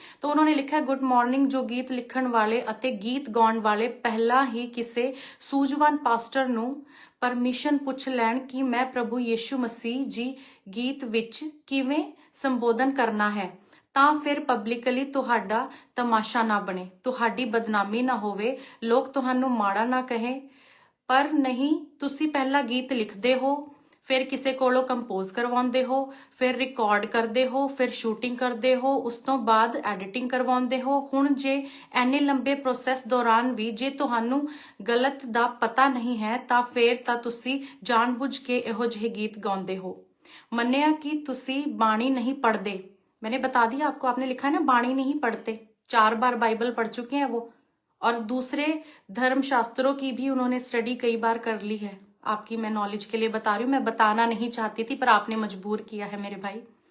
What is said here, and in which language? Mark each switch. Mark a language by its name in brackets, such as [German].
[Punjabi] तो उन्होंने लिखा है, गुड मॉर्निंग, जो गीत लिखण वाले अते गीत गाउण वाले पहला ही किसे सूझवान पास्टर नू परमिशन पुछ लैण कि मैं प्रभु यीशु मसीह जी गीत विच किवें संबोधन करना है, ਤਾਂ ਫਿਰ ਪਬਲਿਕਲੀ ਤੁਹਾਡਾ ਤਮਾਸ਼ਾ ਨਾ ਬਣੇ, ਤੁਹਾਡੀ ਬਦਨਾਮੀ ਨਾ ਹੋਵੇ, ਲੋਕ ਤੁਹਾਨੂੰ ਮਾੜਾ ਨਾ ਕਹੇ। ਪਰ ਨਹੀਂ, ਤੁਸੀਂ ਪਹਿਲਾ ਗੀਤ ਲਿਖਦੇ ਹੋ, ਫਿਰ ਕਿਸੇ ਕੋਲੋਂ ਕੰਪੋਜ਼ ਕਰਵਾਉਂਦੇ ਹੋ, ਫਿਰ ਰਿਕਾਰਡ ਕਰਦੇ ਹੋ, ਫਿਰ ਸ਼ੂਟਿੰਗ ਕਰਦੇ ਹੋ, ਉਸ ਤੋਂ ਬਾਅਦ ਐਡੀਟਿੰਗ ਕਰਵਾਉਂਦੇ ਹੋ। ਹੁਣ ਜੇ ਐਨੇ ਲੰਬੇ ਪ੍ਰੋਸੈਸ ਦੌਰਾਨ ਵੀ ਜੇ ਤੁਹਾਨੂੰ ਗਲਤ ਦਾ ਪਤਾ ਨਹੀਂ ਹੈ, ਤਾਂ ਫਿਰ ਤਾਂ ਤੁਸੀਂ ਜਾਣਬੁੱਝ ਕੇ ਇਹੋ ਜਿਹੇ ਗੀਤ ਗਾਉਂਦੇ ਹੋ। ਮੰਨਿਆ ਕਿ ਤੁਸੀਂ ਬਾਣੀ [Hindi] नहीं पढ़ते, मैंने बता दिया आपको, आपने लिखा है ना बाणी नहीं पढ़ते, 4 बार बाइबल पढ़ चुके हैं वो, और दूसरे धर्म शास्त्रों की भी उन्होंने स्टडी कई बार कर ली है। आपकी मैं नॉलेज के लिए बता रही हूँ, मैं बताना नहीं चाहती थी पर आपने मजबूर किया है मेरे भाई।